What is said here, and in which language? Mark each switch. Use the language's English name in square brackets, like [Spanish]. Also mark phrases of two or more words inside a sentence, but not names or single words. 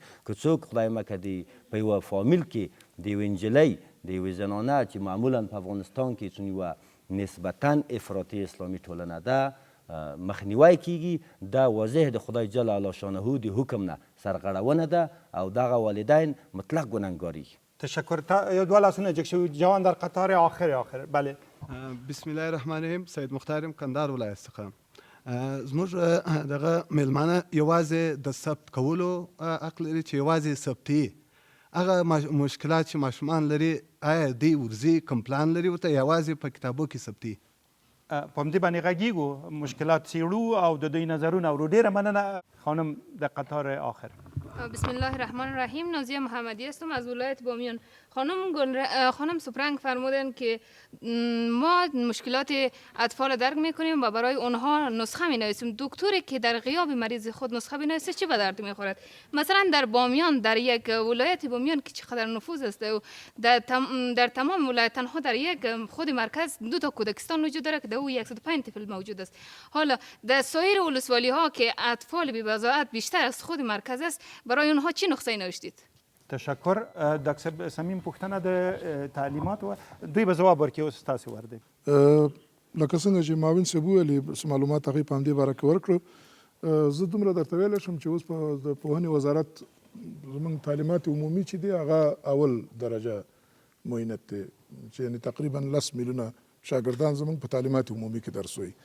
[Pashto] که څوک خدای مکړي په یوه فامیل کې د یوې نجلۍ د یوې زنانه چې معمولا په افغانستان کې چون یوه نسبتا افراطي اسلامي ټولنه ده مخنیوی کیږي دا واضح د خدای جل علا شانه د حکم نه سرغړونه ده او دغه والدین مطلق گنه‌گاری. [Persian] تشکر. تا دو [Pashto] لاسونه جک شو [Persian] جوان در قطار آخر بله. [Arabic] بسم الله الرحمن الرحیم. [Pashto] سید مختارم کندهار ولایت څخه. زموږ دغه میلمانه یوازې د ثبت کولو حق لري چې یوازې ثبتي هغه مشکلات چې ماشومان لري آیا دوی ورځي کوم پلان لري ورته یوازې په کتابو کې ثبتي. په همدې باندې غږیږو مشکلات څیړو او د دوی نظرونه اورو. ډیره مننه خانم د قطار آخر. [Arabic] بسم الله الرحمن الرحیم. [Persian] نازیه محمدی هستم از ولایت بامیان. خانم سپرنگ فرمودن که ما مشکلات اطفال درک میکنیم و برای اونها نسخه می نویسیم. دکتری که در غیاب مریض خود نسخه بنویسه چه به درد میخورد؟ مثلا در بامیان، در یک ولایت بامیان که چقدر نفوذ است و در تمام ولایت تنها در یک خود مرکز 2 کودکستان وجود داره که در او 105 طفل موجود است. حالا در سایر ولسوالی ها که اطفال بی بضاعت بیشتر از خود مرکز است، برای اونها چی نسخه نوشتید؟ تشکر. [Pashto] دکتر سمیم پوښتنه د تعلیمات و دوی به ځواب ورکړي. اوس تاسو ورده لکه څنګه چې معاون صاحب ویلي معلومات هغې په همدې باره کې ورکړو. زه دومره درته ویلی شم چې اوس په پوهنې وزارت زموږ تعلیمات عمومي چې دی هغه اول درجه معینت دی چې یعنې تقریبا 10 میلیونه شاګردان زموږ په تعلیمات عمومي کې درس وایي.